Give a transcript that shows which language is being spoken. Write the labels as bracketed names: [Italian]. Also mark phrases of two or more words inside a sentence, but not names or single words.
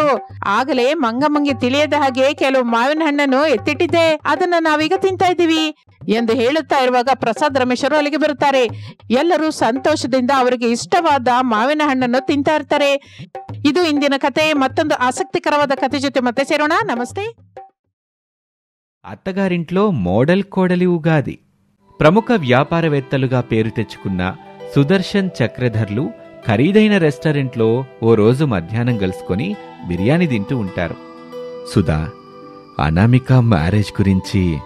[Kannada] ಆಗಲೇ ಮಂಗಮ್ಮಂಗೆ ತಿಳಿಯದ ಹಾಗೆ ಕೆಲವು ಮಾವಿನ ಹಣ್ಣನ್ನು ಎತ್ತಿಟ್ಟಿದ್ದೆ. ಅದನ್ನ ನಾವೀಗ ತಿಂತಾ ಇದ್ದೀವಿ. ಎಂದು ಹೇಳುತ್ತಾ ಇರುವಾಗ ಪ್ರಸಾದ್ ರಮೇಶರು ಅಲ್ಲಿಗೆ ಬರುತ್ತಾರೆ. ಎಲ್ಲರೂ ಸಂತೋಷದಿಂದ ಅವರಿಗೆ ಇಷ್ಟವಾದ ಮಾವಿನ ಹಣ್ಣನ್ನು ತಿಂತಾ ಇರ್ತಾರೆ. ಇದು ಇಂದಿನ ಕತೆ. ಮತ್ತೊಂದು ಆಸಕ್ತಿಕರವಾದ ಕತೆ ಜೊತೆ ಮತ್ತೆ ಸೇರೋಣ. ನಮಸ್ತೆ. [Telugu] అత్తగారింట్లో మోడల్ కోడలి ఉగాది. ప్రముఖ వ్యాపారవేత్తలుగా పేరు తెచ్చుకున్న సుదర్శన్ చక్రధర్లు ఖరీదైన రెస్టారెంట్లో ఓ రోజు మధ్యాహ్నం కలుసుకొని బిర్యానీ తింటూ ఉంటారు. సుధా, అనామిక మ్యారేజ్ గురించి.